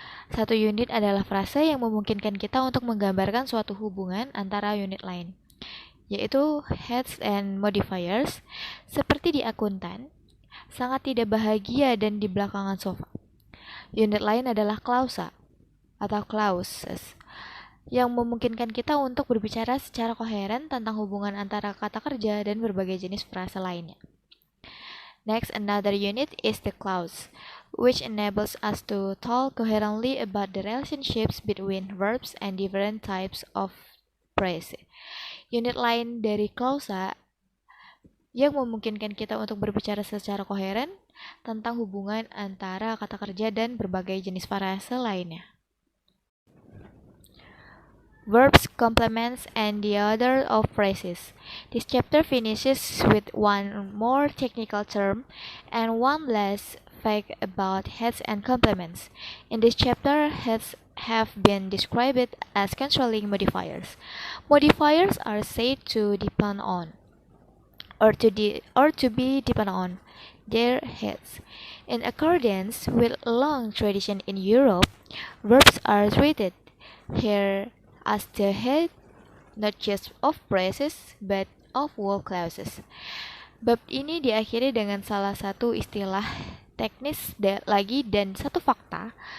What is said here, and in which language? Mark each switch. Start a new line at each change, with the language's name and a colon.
Indonesian: Satu unit adalah frase yang memungkinkan kita untuk menggambarkan suatu hubungan antara unit lain, yaitu heads and modifiers, seperti di akuntan, sangat tidak bahagia dan di belakangan sofa. Unit lain adalah klausa atau clauses, yang memungkinkan kita untuk berbicara secara koheren tentang hubungan antara kata kerja dan berbagai jenis frase lainnya.
English: Next, another unit is the clause, which enables us to talk coherently about the relationships between verbs and different types of phrase.
Indonesian: Unit lain dari klausa yang memungkinkan kita untuk berbicara secara koheren tentang hubungan antara kata kerja dan berbagai jenis frase lainnya.
English: Verbs, complements, and the order of phrases. This chapter finishes with one more technical term and one less vague about heads and complements. In this chapter, heads have been described as controlling modifiers. Modifiers are said to depend on or to be dependent on their heads. In accordance with a long tradition in Europe, verbs are treated here as the head not just of phrases but of whole clauses.
Indonesian: Bab ini diakhiri dengan salah satu istilah teknis lagi dan satu fakta